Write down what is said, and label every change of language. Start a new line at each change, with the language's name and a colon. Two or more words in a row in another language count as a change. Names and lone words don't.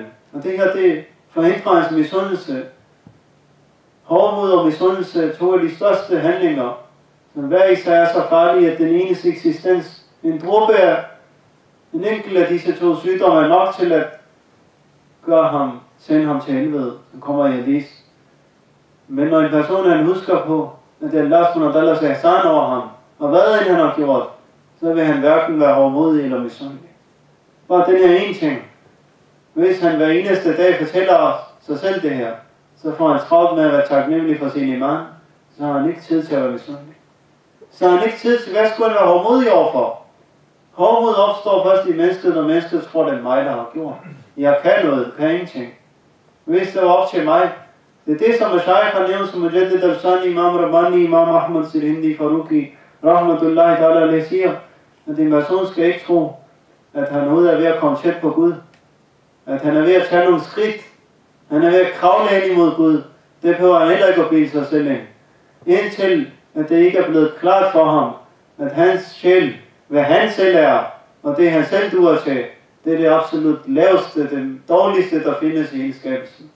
Danish: Og det her, det forhindrer hans misundelse. Hårdmod og misundelse er to af de største handlinger, som hver især er så farlige, at den enes eksistens, en dråbe af en enkelt af disse to sygdomme er nok til at gøre ham, sende ham til helvede, som kommer i hadis. Men når en person han husker på, at det er Allah
Arabic: سبحانه و إحسان
Danish: over ham, og hvad end han har gjort, så vil han hverken være hårdmodig eller misundelig. Bare den her ene ting. Hvis han hver eneste dag fortæller sig selv det her, så får han travlt med at være taknemmelig for sin iman, så har han ikke tid til at være misundelig. Så har han ikke tid til, hvad skulle han være hårdmodig overfor? Hårdmod opstår først i mennesket, når mennesket tror, det er mig, der har gjort. Jeg kan noget, kan ingenting. Hvis det var op til mig, det er det, som Mashaykh har nævnt, som Mujaddid al-Sani, Imam Rabbani, Imam Ahmad Sirhindi, Faruqi,
Arabic: رحمة الله تعالى عليه
Danish: siger, at en person skal ikke tro, at han er ved at komme tæt på Gud. At han er ved at tage nogle skridt. Han er ved at kravle hen imod Gud. Det behøver han heller ikke at bilde sig selv ind. Indtil, at det ikke er blevet klart for ham, at hans sjæl, hvad han selv er, og det han selv duer til, det er det absolut laveste, det dårligste, der findes i hele skabelsen.